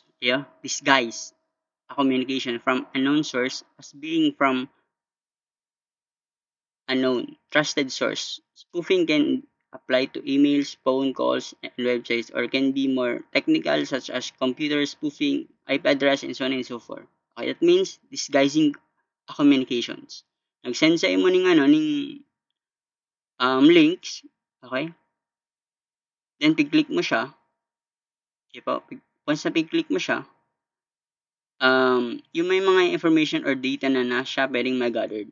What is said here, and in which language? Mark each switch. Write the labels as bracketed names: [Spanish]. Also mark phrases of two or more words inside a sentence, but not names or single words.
[English] Yeah, disguise a communication from unknown source as being from unknown trusted source. Spoofing can apply to emails, phone calls, and websites, or can be more technical such as computer spoofing, IP address, and so on and so forth. Okay, that means disguising a communications. [Bikol] Nag-send sa imo ning links, okay? Then pig-click mo siya, okay po? Once na pig-click mo siya, yung may mga [English] information or data [Bikol] na siya pwedeng ma-gathered.